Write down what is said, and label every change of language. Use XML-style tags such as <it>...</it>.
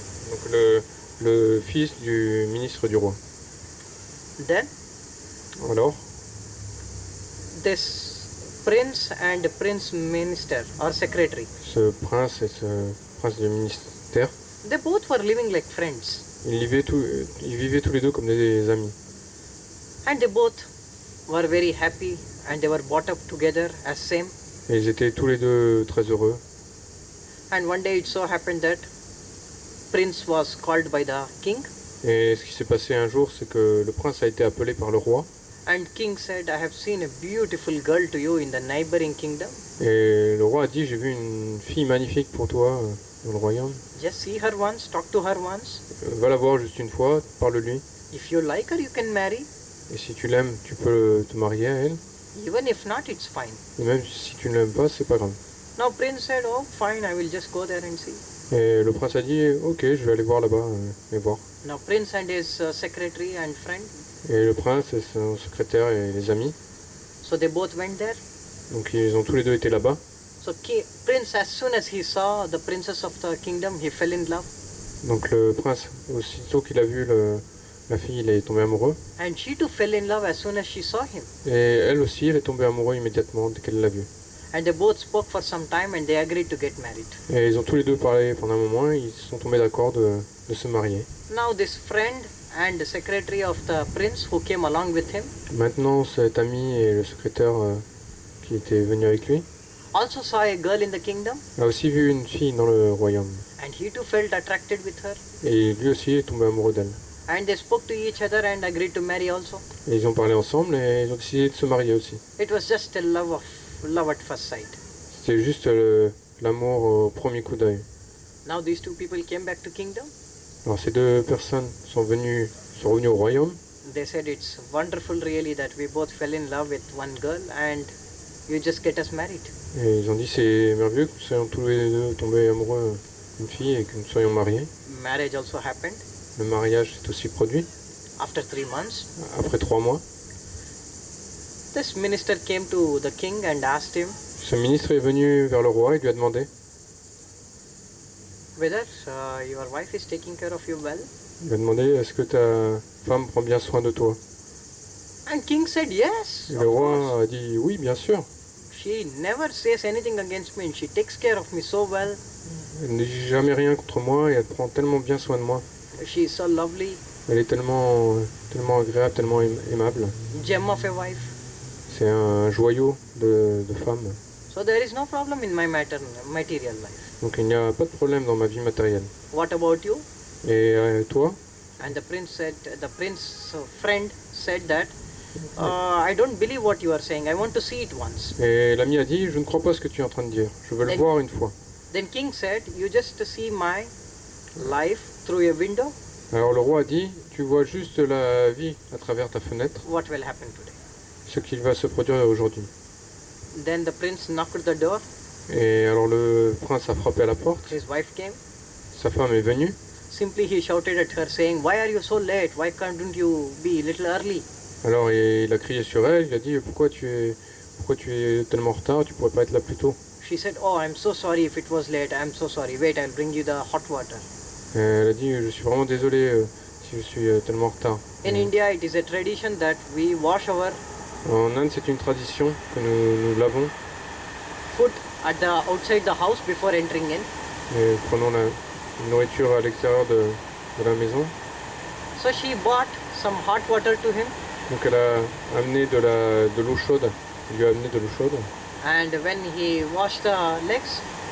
<fr>donc le fils du ministre du roi.</fr> <en>Then</en> <fr>Alors,</fr> <en>this prince and prince minister or secretary,</en> <fr>ce prince et ce prince du ministère,</fr> <en>they both were living like friends,</en> <fr>ils vivaient tous les deux comme des amis.</fr> <en>and they both were very happy, and they were brought up together as same.</en> <fr>Et ils étaient tous les deux très heureux.</fr> <en>And one day it so happened that prince was called by the king,</en> <fr>Et ce qui s'est passé un jour, c'est que le prince a été appelé par le roi.</fr> <en>and king said, I have seen a beautiful girl to you in the neighboring kingdom.</en> <fr>Et le roi a dit, j'ai vu une fille magnifique pour toi dans le royaume.</fr> <en>Just see her once, talk to her once.</en> <fr>Va la voir juste une fois, parle-lui.</fr> <en>If you like her, you can marry.</en> <fr>Et si tu l'aimes, tu peux te marier à elle.</fr> <en>Even if not, it's fine.</en> <fr>Et même si tu ne l'aimes pas, c'est pas grave.</fr> <en>Now prince said, oh fine, I will just go there and see.</en> <fr>Et le prince a dit, ok, je vais aller voir là-bas, et voir.</fr> <en>Now prince and his secretary and friend,</en> <fr>Et le prince et son secrétaire et les amis,</fr> <en>so they both went there.</en> <fr>donc ils ont tous les deux été là-bas.</fr> <en>So prince, as soon as he saw the princess of the kingdom, he fell in love.</en> <fr>Donc le prince, aussitôt qu'il a vu la fille, il est tombé amoureux.</fr> <en>And she too fell in love as soon as she saw him.</en> <fr>Et elle aussi, elle est tombée amoureuse immédiatement dès qu'elle l'a vu.</fr> <en>And they both spoke for some time and they agreed to get married.</en> <fr>Et ils ont tous les deux parlé pendant un moment et ils sont tombés d'accord de se marier.</fr> <en>Now this friend and the secretary of the prince who came along with him</en> <fr>Maintenant, cet ami et le secrétaire qui était venu avec lui</fr> <en>also saw a girl in the kingdom,</en> <fr>a aussi vu une fille dans le royaume.</fr> <en>and he too felt attracted with her.</en> <fr>Et lui aussi est tombé amoureux d'elle.</fr> <en>And they spoke to each other and agreed to marry also.</en> <fr>Et ils ont parlé ensemble et ils ont décidé de se marier aussi.</fr> <en>It was just a love at first sight.</en> <fr>C'était juste l'amour au premier coup d'œil.</fr> <en>Now these two people came back to kingdom.</en> <fr>Alors ces deux personnes sont revenues au royaume.</fr> <en>They said it's wonderful really that we both fell in love with one girl and you just get us married.</en> <fr>Et ils ont dit c'est merveilleux que nous soyons tous les deux tombés amoureux d'une fille et que nous soyons mariés.</fr> <en>Marriage also happened</en> <fr>Le mariage s'est aussi produit</fr> <en>after 3 months.</en> <fr>après 3 mois.</fr> <en>This minister came to the king and asked him</en> <fr>Ce ministre est venu vers le roi et lui a demandé</fr> <en>whether your wife is taking care of you well.</en> <fr>Il lui a demandé est-ce que ta femme prend bien soin de toi.</fr> <en>And king said yes.</en> <fr>Et</fr> <en>Of</en> <fr>le</fr> <en>course.</en> <fr>roi a dit oui, bien sûr.</fr> <en>She never says anything against me and she takes care of me so well.</en> <fr>Elle ne dit jamais rien contre moi et elle prend tellement bien soin de moi.</fr> <en>She is so lovely.</en> <fr>Elle est tellement agréable, tellement aimable.</fr> <en>Gem of a wife.</en> <fr>C'est un joyau de femme.</fr> <en>So there is no problem in my material life.</en> <fr>Donc il n'y a pas de problème dans ma vie matérielle.</fr> <en>What about you?</en> <fr>Et toi?</fr> <en>And the prince's friend said that I don't believe what you are saying. I want to see it once.</en> <fr>Et l'ami a dit je ne crois pas ce que tu es en train de dire. Je veux le voir une fois.</fr> <en>Then king said, you just see my life through a window.</en> <fr>Alors le roi a dit tu vois juste la vie à travers ta fenêtre.</fr> <en>What will happen today?</en> <fr>Ce qui va se produire aujourd'hui.</fr> <en>Then the prince knocked the door.</en> <fr>Et alors le prince a frappé à la porte.</fr> <en>His wife came.</en> <fr>Sa femme est venue.</fr> <en>Simply he shouted at her saying, why are you so late? Why can't you be a little early?</en> <fr>Alors il a crié sur elle. Il a dit pourquoi tu es tellement en retard? Tu pourrais pas être là plus tôt.</fr> <en>She said, oh, I'm so sorry if it was late. I'm so sorry. Wait, I'll bring you the hot water.</en> <fr>Elle a dit je suis vraiment désolée si je suis tellement en retard.</fr> <en>In India, it is a tradition that we wash our</en> <fr>En Inde, c'est une tradition que nous lavons</fr> <en>food outside the house before entering in.</en> <fr>et prenons la nourriture à l'extérieur de la maison.</fr> <en>So she bought some hot water to him,</en> <fr>Donc elle a amené de l'eau chaude. Elle lui a amené de l'eau chaude.</fr> <en>and when he washed the legs,</en>